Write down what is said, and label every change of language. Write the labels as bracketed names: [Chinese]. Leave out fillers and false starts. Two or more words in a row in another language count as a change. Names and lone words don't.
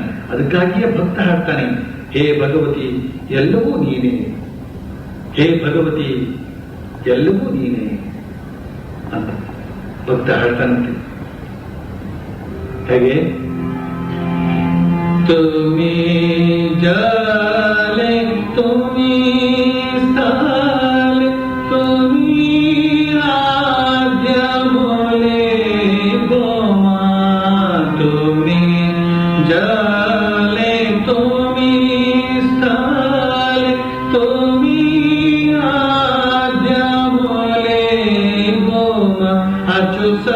[Kannada] ಅದಕ್ಕಾಗಿಯೇ ಭಕ್ತ ಹಾಡ್ತಾನೆ, ಹೇ ಭಗವತಿ ಎಲ್ಲವೂ ನೀನೇ, ಹೇ ಭಗವತಿ ಎಲ್ಲವೂ ನೀನೇ ಅಂತ ಭಕ್ತ ಹಾಡ್ತಾನಂತೆ. ಹೇಗೆ? [Bangla] তুমি জলে তুমি স্থলে তুমি আদ্য বলে গোমা তুমি জলে তুমি স্থলে তুমি আদ্য বলে গোমা আছো